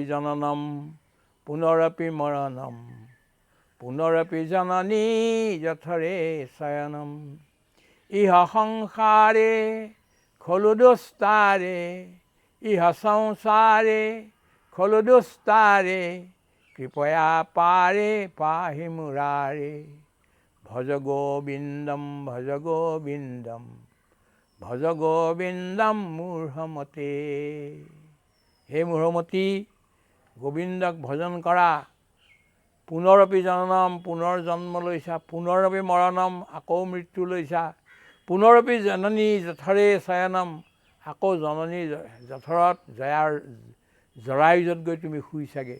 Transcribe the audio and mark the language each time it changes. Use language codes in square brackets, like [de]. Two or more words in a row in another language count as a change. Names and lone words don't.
[sa] জননম পুনৰপি মৰণম, পুনৰপি জননী যঠৰে শয়নম, ইহ সংসাৰে খলু দুস্তাৰে, ইহ সংসাৰে খলু দুস্তাৰে, কৃপয়া পাৰে পাহি মুৰাৰে, ভজ গোবিন্দম ভজ গোবিন্দম, ভজ গোবিন্দম মূঢ়মতে। [as] হে মূঢ়মতী, গোবিন্দক ভজন কৰা। [sa] পুনৰপি জননম, [as] পুনৰ জন্ম লৈছা, [sa] পুনৰপি মৰণম, [as] আকৌ মৃত্যু লৈছা, [sa] পুনৰপি জননী যঠৰে শয়নম, [as] আকৌ জননী যঠৰত জৰায়ুজত গৈ তুমি শুইছাগে।